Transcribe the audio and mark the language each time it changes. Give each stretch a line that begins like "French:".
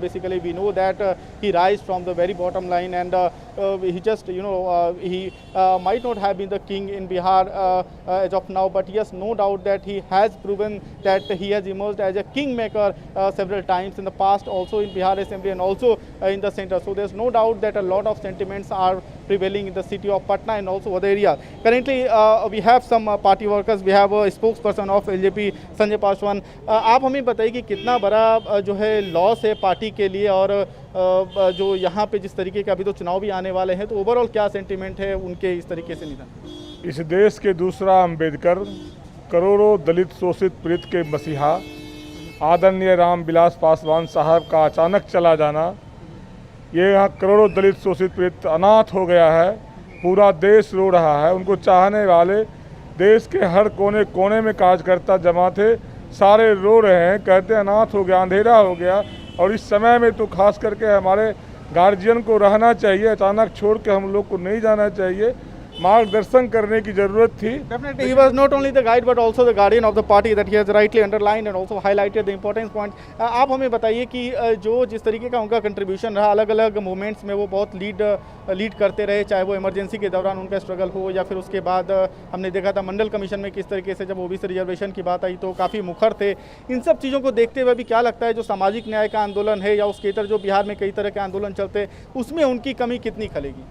English: Basically, we know that he rise from the very bottom line, and he just, he might not have been the king in Bihar as of now, but yes, no doubt that he has proven that he has emerged as a kingmaker several times in the past, also in Bihar Assembly and also in the center. So there's no doubt that a lot of sentiments are prevailing in the city of Patna and also other areas. Currently, we have some party workers. We have a spokesperson of LJP, Sanjay Paswan.
Hindi: आप हमें बताइए कि कितना बड़ा जो है loss है party के लिए, और जो यहाँ पे जिस तरीके के अभी तो चुनाव भी आने वाले हैं, तो ओवरऑल क्या सेंटिमेंट है उनके इस तरीके से निधन? इस देश के दूसरा अंबेडकर, करोड़ों दलित शोषित पीड़ित के मसीहा आदरणीय रामविलास पासवान साहब का अचानक चला जाना, ये यहाँ करोड़ों दलित शोषित पीड़ित अनाथ हो गया है। पूरा देश रो रहा है। उनको चाहने वाले देश के हर कोने कोने में कार्यकर्ता जमा थे, सारे रो रहे हैं, कहते हैं अनाथ हो गया, अंधेरा हो गया। और इस समय में तो खास करके हमारे गार्जियन को रहना चाहिए, अचानक छोड़ के हम लोग को नहीं जाना चाहिए। मार्गदर्शन करने की जरूरत थी।
English: Definitely, he was not only the guide but also the guardian of the party, that he has rightly underlined and also highlighted the important points.
Hindi: आप हमें बताइए कि जो जिस तरीके का उनका कंट्रीब्यूशन रहा अलग अलग मूवमेंट्स में, वो बहुत लीड करते रहे, चाहे वो इमरजेंसी के दौरान उनका स्ट्रगल हो या फिर उसके बाद हमने देखा था मंडल कमीशन में किस तरीके से जब ओबीसी रिजर्वेशन की बात आई तो काफ़ी मुखर थे। इन सब चीज़ों को देखते हुए भी क्या लगता है जो सामाजिक न्याय का आंदोलन है या उसके इतर जो बिहार में कई तरह के आंदोलन चलते हैं, उसमें उनकी कमी कितनी खलेगी?